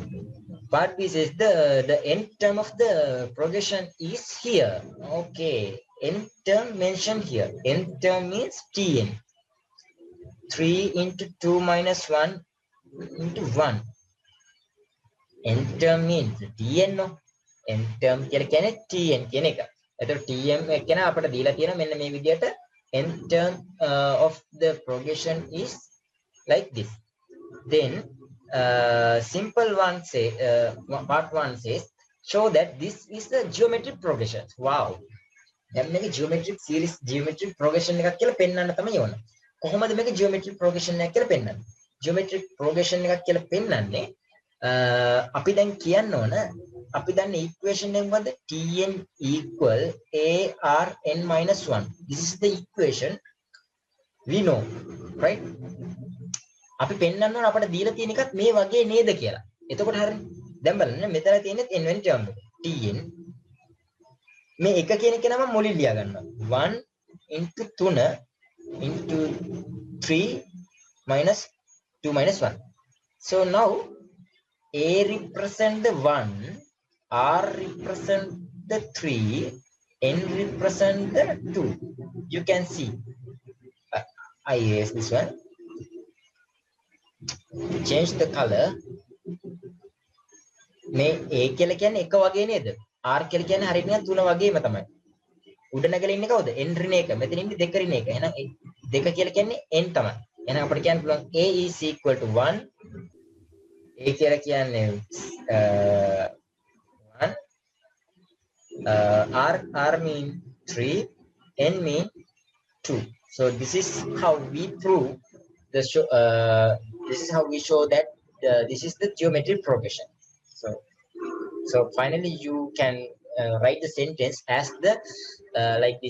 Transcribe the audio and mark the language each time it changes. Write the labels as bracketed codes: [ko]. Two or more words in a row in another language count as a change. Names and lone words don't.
[en] Part b says the nth term of the progression is here. Okay, nth term mentioned here. Nth term means tn. 3 into 2 minus 1 into 1. Nth term means tn no. Nth term [si] කියලා කියන්නේ tn කියන එක. එතකොට tm කියන අපිට දීලා තියෙන මෙන්න මේ විදිහට [en] nth term of the progression is like this. Then simple one say part 1 says show that this is the geometric progression. [si] Wow. දැන් මේක [en] geometric series geometric progression [si] එකක් කියලා පෙන්වන්න තමයි ඕන. කොහොමද මේක [en] geometric progression [si] එකක් කියලා පෙන්වන්නේ? [en] Geometric progression [si] එකක් කියලා පෙන්වන්නේ අපි දැන් කියන්න ඕන අපි දන්න equation එක මොකද්ද? [en] tn equal arn minus 1. This is the equation we know, right? [si] අපි පෙන්වන්න ඕන අපිට දීලා තියෙන එකත් මේ වගේ නේද කියලා. එතකොට හරිනේ. දැන් බලන්න මෙතන තියෙන්නේ n වෙනි term එක. tn මේ එක කියන එක නම මුලින් ලියා ගන්නවා. [en] 1 into 3 into 3 minus 2 minus 1. So now a represent the 1, r represent the 3, n represent the 2. You can see. I erase this one. Change the color. [si] මේ a කියලා කියන්නේ එක වගේ නේද? r කියලා කියන්නේ හරියට නිකන් 3 වගේම තමයි. උඩ නැගලා ඉන්නේ කවුද? n ඍණ එක. මෙතන ඉන්නේ 2 ඍණ එක. එහෙනම් 2 කියලා කියන්නේ n තමයි. එහෙනම් අපිට කියන්න පුළුවන් [en] a is equal to 1. [si] a කියලා කියන්නේ 1. [en] r mean 3. n mean 2. So this is how we prove the show. This is how we show that this is the geometric progression. So finally you can write the sentence as the like this.